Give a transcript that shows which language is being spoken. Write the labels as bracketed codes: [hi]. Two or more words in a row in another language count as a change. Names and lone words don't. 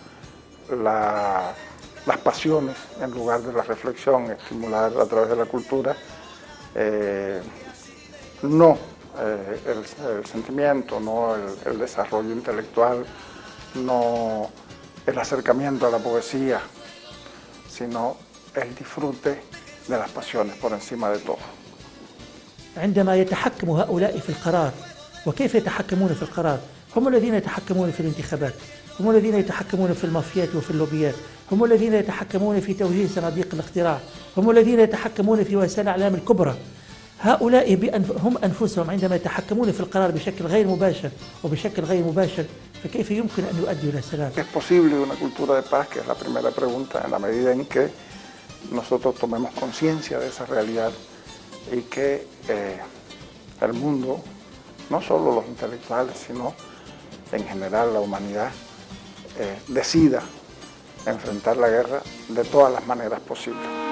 [es] las pasiones en lugar de la reflexión, estimular a través de la cultura no el sentimiento, no el desarrollo intelectual, no el acercamiento a la poesía, sino el disfrute de las pasiones por encima de todo. [ar] عندما يتحكم هؤلاء في القرار، وكيف يتحكمون في القرار؟ هم الذين يتحكمون في الانتخابات، هم الذين يتحكمون في المافيات وفي اللوبيات، هم الذين يتحكمون في توجيه صناديق الاقتراع، هم الذين يتحكمون في وسائل الإعلام الكبرى. هؤلاء هم أنفسهم عندما يتحكمون في القرار بشكل غير مباشر وبشكل غير مباشر، فكيف يمكن أن يؤدوا إلى السلام؟ [es] ¿Es posible una cultura de paz? Que es la primera pregunta, en la medida en que nosotros tomemos conciencia de esa realidad y que el mundo, no solo los intelectuales, sino en general la humanidad, decida enfrentar la guerra de todas las maneras posibles.